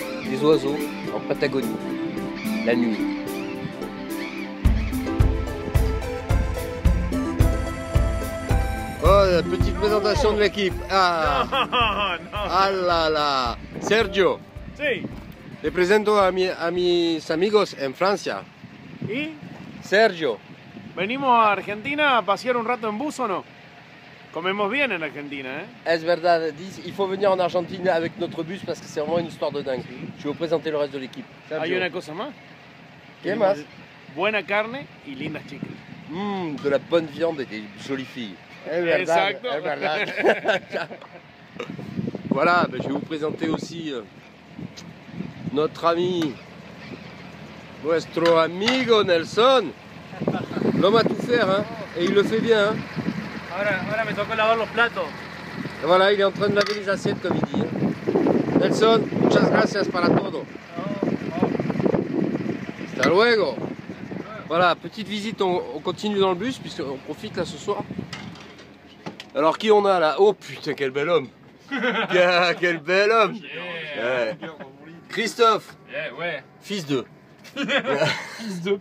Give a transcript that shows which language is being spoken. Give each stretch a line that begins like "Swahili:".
French: Des oiseaux en Patagonie, la nuit. Oh, la petite présentation de l'équipe. Ah. Ah là là. Sergio,
Spanish: Sí. te presento a mis amigos en Francia. ¿Y? Sergio. ¿Venimos a Argentina a pasear un rato en bus o no? Comemos bien en Argentina, ¿eh? Es verdad,
French: il faut venir en Argentine avec notre bus parce que c'est vraiment une histoire de dingue. Je vais vous présenter le reste de l'équipe.
Spanish: Hay una cosa más. ¿Qué más? Buena carne y lindas chicas.
French: De la bonne viande et des jolies filles.
Spanish: Es verdad, Exacto. es verdad.
French: Voilà, ben, je vais vous présenter aussi notre ami,
Spanish: nuestro amigo
French: Nelson. L'homme a tout faire, hein, et il le fait bien. Hein.
Spanish: Ahora me tocó lavar los platos.
French: Et voilà, il est en train de laver les assiettes, comme il dit. Hein.
Spanish: Nelson, muchas gracias para todo. Hasta luego.
French: Voilà, petite visite, on continue dans le bus, puisqu'on profite là ce soir. Alors qui on a là? Oh putain, quel bel homme. Quel bel homme. Ouais. Christophe, Ouais. fils de. Fils de